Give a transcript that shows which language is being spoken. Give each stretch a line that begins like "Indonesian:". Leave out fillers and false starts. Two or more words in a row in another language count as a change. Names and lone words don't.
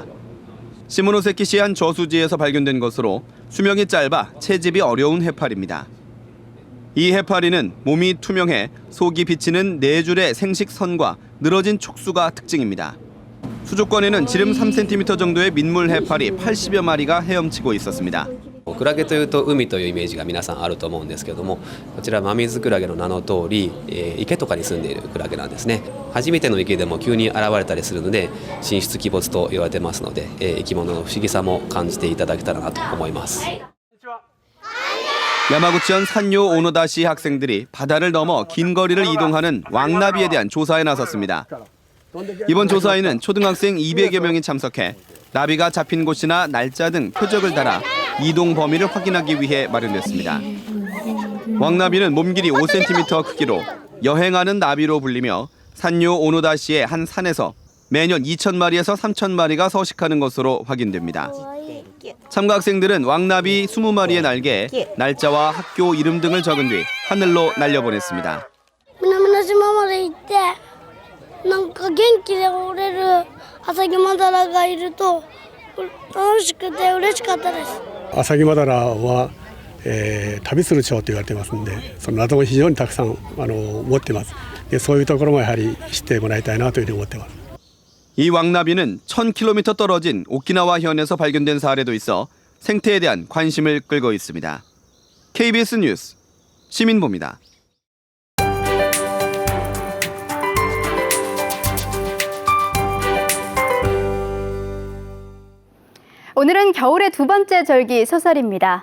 Korean: 시모노세키시의 한 저수지에서 발견된 것으로 수명이 짧아 채집이 어려운 해파리입니다. 이 해파리는 몸이 투명해 속이 비치는 4줄의 생식선과 늘어진 촉수가 특징입니다. 수족관에는 지름 3cm 정도의 민물 해파리 80여 마리가 헤엄치고 있었습니다.
Japanese: クラゲというと海というイメージが皆さんあると思うんですけども、こちらマミズクラゲの名の通り、池とかに住んでいるクラゲなんですね。初めての池でも急に現れたりするので神出鬼没と言われてますので、生き物の不思議さも感じていただけたらなと思います。
Korean: 야마구치현 산요 오노다시 학생들이 바다를 넘어 긴 거리를 이동하는 왕나비에 대한 조사에 나섰습니다. 이번 조사에는 초등학생 200여 명이 참석해 나비가 잡힌 곳이나 날짜 등 표적을 달아 이동 범위를 확인하기 위해 마련됐습니다. 왕나비는 몸길이 5cm 크기로 여행하는 나비로 불리며 산요 오노다시의 한 산에서 매년 2,000마리에서 3,000마리가 서식하는 것으로 확인됩니다. 참가 학생들은 왕나비 20마리의 날개에 날짜와 학교 이름 등을 적은 뒤 하늘로 날려보냈습니다.
Japanese: 南島まで行ってなんか元気でおれるアサギマダラがいると楽しくて嬉しかったです。アサギマダラは、旅する蝶と言われてますので、その謎を非常にたくさん持ってます。で、そういうところもやはり知ってもらいたいなというふうに思ってます。
Korean: 이 왕나비는 1,000km 떨어진 오키나와 현에서 발견된 사례도 있어 생태에 대한 관심을 끌고 있습니다. KBS 뉴스 시민보입니다. 오늘은 겨울의 두 번째 절기 소설입니다.